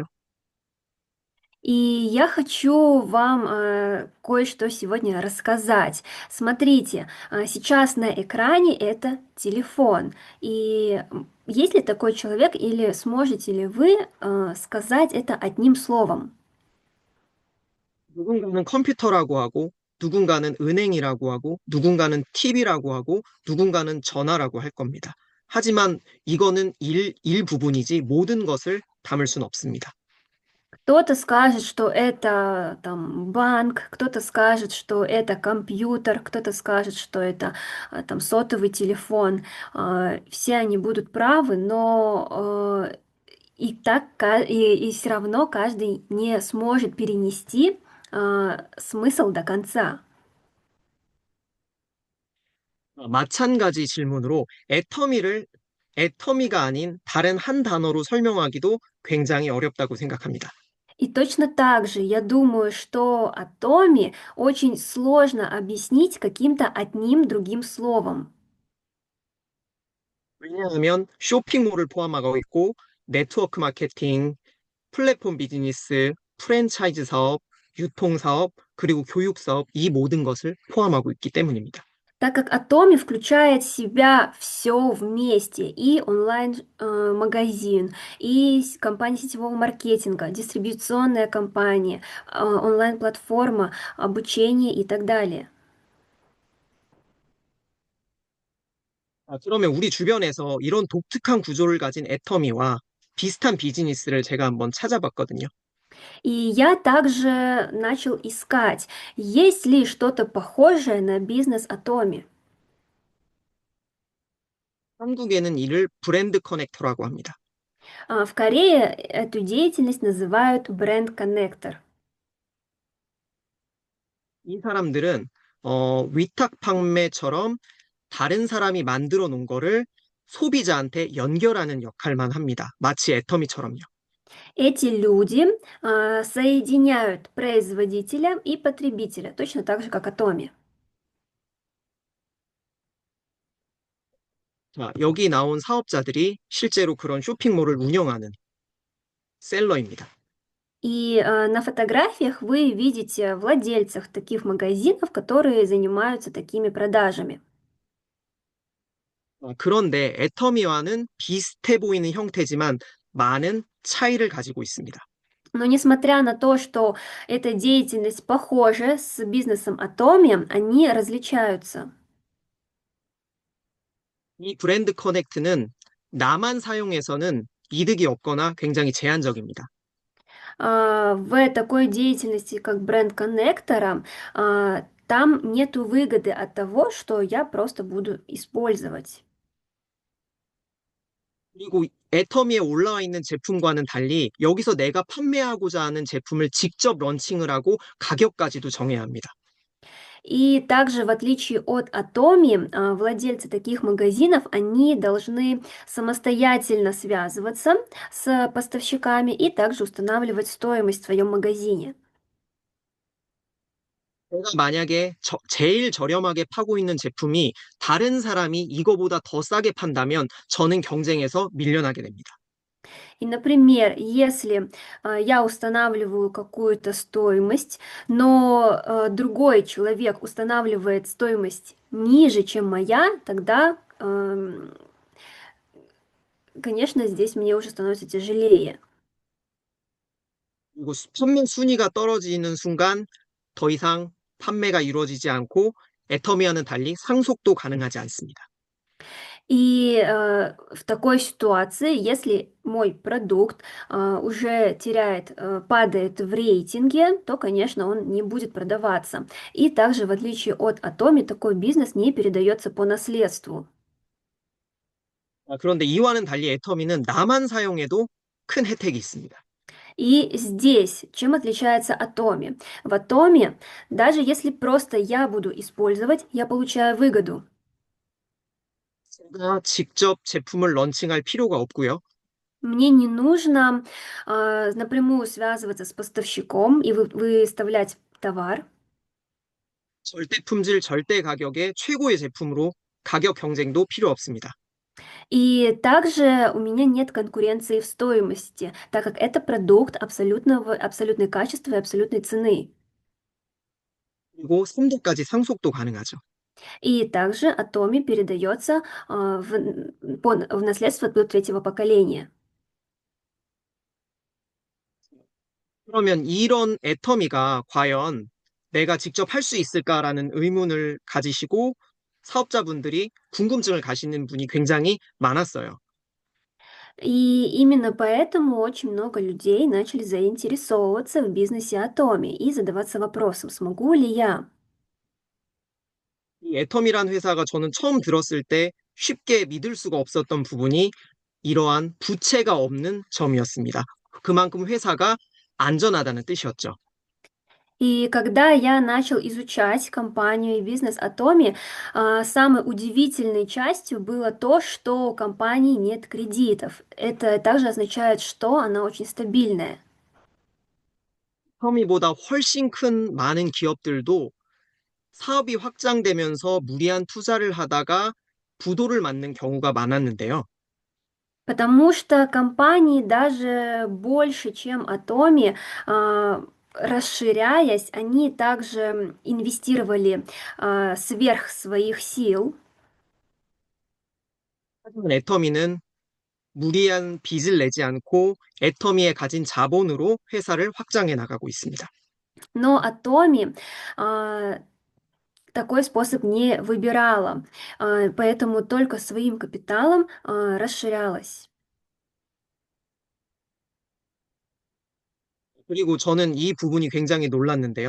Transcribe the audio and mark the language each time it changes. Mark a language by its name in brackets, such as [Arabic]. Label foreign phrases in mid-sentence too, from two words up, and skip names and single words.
[Russian] И я хочу вам кое-что сегодня рассказать. Смотрите, сейчас на экране это телефон. И есть ли такой человек, или сможете ли вы сказать это одним словом? [Korean] 누군가는 컴퓨터라고 하고, 누군가는 은행이라고 하고, 누군가는 TV라고 하고, 누군가는 전화라고 할 겁니다. 하지만 이거는 일부분이지 모든 것을 담을 수는 없습니다. [Russian] Кто-то скажет, что это там банк, кто-то скажет, что это компьютер, кто-то скажет, что это там сотовый телефон. Все они будут правы, но и все равно каждый не сможет перенести смысл до конца. [Korean] 마찬가지 질문으로 애터미가 아닌 다른 한 단어로 설명하기도 굉장히 어렵다고 생각합니다. [Russian] И точно так же я думаю, что о Томе очень сложно объяснить каким-то одним другим словом. [Korean] 왜냐하면 쇼핑몰을 포함하고 있고, 네트워크 마케팅, 플랫폼 비즈니스, 프랜차이즈 사업, 유통 사업, 그리고 교육 사업, 이 모든 것을 포함하고 있기 때문입니다. [Russian] Так как Atomi включает в себя все вместе, и онлайн-магазин, и компания сетевого маркетинга, дистрибьюционная компания, онлайн-платформа, обучение и так далее. [Korean] 그러면 우리 주변에서 이런 독특한 구조를 가진 애터미와 비슷한 비즈니스를 제가 한번 찾아봤거든요. [Russian] И я также начал искать, есть ли что-то похожее на бизнес Atomi. [Korean] 한국에는 이를 브랜드 커넥터라고 합니다. [Russian] В Корее эту деятельность называют бренд-коннектор. [Korean] 이 사람들은 위탁 판매처럼 다른 사람이 만들어 놓은 거를 소비자한테 연결하는 역할만 합니다. 마치 애터미처럼요. [Russian] Эти люди соединяют производителя и потребителя, точно так же, как Atomi. [Korean] 자, 여기 나온 사업자들이 실제로 그런 쇼핑몰을 운영하는 셀러입니다. [Russian] И на фотографиях вы видите владельцев таких магазинов, которые занимаются такими продажами. [Korean] 그런데 애터미와는 비슷해 보이는 형태지만 많은 차이를 가지고 있습니다. [Russian] Но несмотря на то, что эта деятельность похожа с бизнесом Atomi, они различаются. [Korean] 이 브랜드 커넥트는 나만 사용해서는 이득이 없거나 굉장히 제한적입니다. [Russian] В такой деятельности, как бренд-коннектора, там нету выгоды от того, что я просто буду использовать. [Korean] 그리고 애터미에 올라와 있는 제품과는 달리 여기서 내가 판매하고자 하는 제품을 직접 런칭을 하고 가격까지도 정해야 합니다. [Russian] И также, в отличие от Atomi, владельцы таких магазинов, они должны самостоятельно связываться с поставщиками и также устанавливать стоимость в своем магазине. [Korean] 내가 만약에 제일 저렴하게 파고 있는 제품이 다른 사람이 이거보다 더 싸게 판다면 저는 경쟁에서 밀려나게 됩니다. [Russian] И, например, если я устанавливаю какую-то стоимость, но другой человек устанавливает стоимость ниже, чем моя, тогда, конечно, здесь мне уже становится тяжелее. [Korean] 그리고 판매 순위가 떨어지는 순간 더 이상 판매가 이루어지지 않고 애터미와는 달리 상속도 가능하지 않습니다. [Russian] И в такой ситуации, если мой продукт уже теряет, падает в рейтинге, то, конечно, он не будет продаваться. И также, в отличие от Atomi, такой бизнес не передается по наследству. [Korean] 그런데 이와는 달리 애터미는 나만 사용해도 큰 혜택이 있습니다. [Russian] И здесь чем отличается Atomi? В Atomi, даже если просто я буду использовать, я получаю выгоду. [Korean] 제가 직접 제품을 런칭할 필요가 없고요. [Russian] Мне не нужно напрямую связываться с поставщиком и выставлять товар. [Korean] 절대 품질, 절대 가격의 최고의 제품으로 가격 경쟁도 필요 없습니다. [Russian] И также у меня нет конкуренции в стоимости, так как это продукт абсолютной качества и абсолютной цены. [Korean] 그리고 3대까지 상속도 가능하죠. [Russian] И также Atomi передается в наследство до третьего поколения. [Korean] 그러면 이런 애터미가 과연 내가 직접 할 수 있을까라는 의문을 가지시고 사업자분들이 궁금증을 가시는 분이 굉장히 많았어요. [Russian] И именно поэтому очень много людей начали заинтересовываться в бизнесе Atomi и задаваться вопросом, смогу ли я. [Korean] 이 애터미란 회사가 저는 처음 들었을 때 쉽게 믿을 수가 없었던 부분이 이러한 부채가 없는 점이었습니다. 그만큼 회사가 안전하다는 뜻이었죠. [Russian] И когда я начал изучать компанию и бизнес Atomi, самой удивительной частью было то, что у компании нет кредитов. Это также означает, что она очень стабильная. [Korean] 애터미보다 훨씬 큰 많은 기업들도 사업이 확장되면서 무리한 투자를 하다가 부도를 맞는 경우가 많았는데요. [Russian] Потому что компании даже больше, чем Atomi, расширяясь, они также инвестировали сверх своих сил. [Korean] 하지만 애터미는 무리한 빚을 내지 않고 애터미에 가진 자본으로 회사를 확장해 나가고 있습니다. [Russian] Но Atomi а, такой способ не выбирала, поэтому только своим капиталом расширялась. [Korean] 그리고 저는 이 부분이 굉장히 놀랐는데요.